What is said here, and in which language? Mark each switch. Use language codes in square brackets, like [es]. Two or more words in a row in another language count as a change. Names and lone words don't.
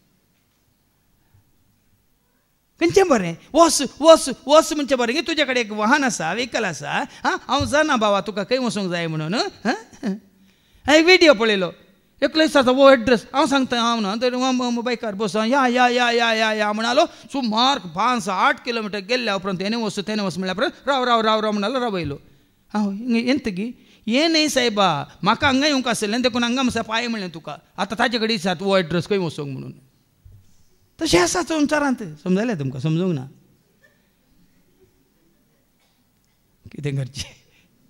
[kok] खंयचें बरें वस वस वस म्हणचें बरें की तुजे कडेन एक वाहन आसा व्हेकल आसा हांव जाणा बाबा तुका खंय वचूंक जाय म्हणून हांवें एक व्हिडियो पळयलो एकलो दिसता वो एड्रेस हांव सांगता हांव ना तर बायकार बस या या या या या या म्हणालो सुमार 5-8 किलोमीटर गेल्ल्या उपरांत तेणे वस म्हणल्या उपरांत राव राव राव राव म्हणालो रावयलो हांव एंतगी हें न्हय सायबा म्हाका हांगा येवंक आसलें देखून हांगा मसा पांय म्हणलें तुका आतां ताजे कडेन दिसात वो एड्रेस खंय वचूंक म्हणून तशें आसा संवसारांत समजलें तुमकां समजूंक ना कितें करचें